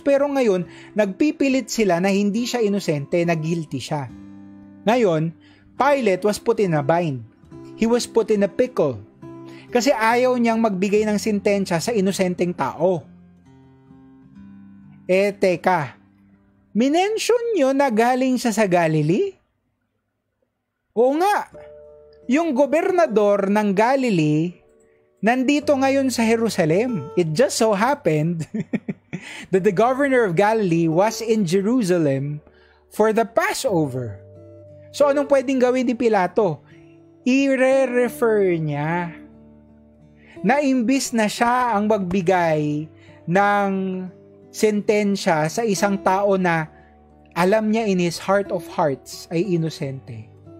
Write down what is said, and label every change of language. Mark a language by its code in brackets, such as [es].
[tl] Pero ngayon, nagpipilit sila na hindi siya inosente, na guilty siya. [en] Ngayon, Pilate was put in a bind. He was put in a pickle. [tl] Kasi ayaw niyang magbigay ng sentensya sa inosenteng tao. Teka, minention nyo na galing siya sa Galilee? Oo nga, yung gobernador ng Galilee, nandito ngayon sa Jerusalem. [en] It just so happened that the governor of Galilee was in Jerusalem for the Passover. [tl] So anong pwedeng gawin ni Pilato? I-refer niya na imbis na siya ang magbigay ng sentensya sa isang tao na alam niya [en] in his heart of hearts [tl] ay inosente.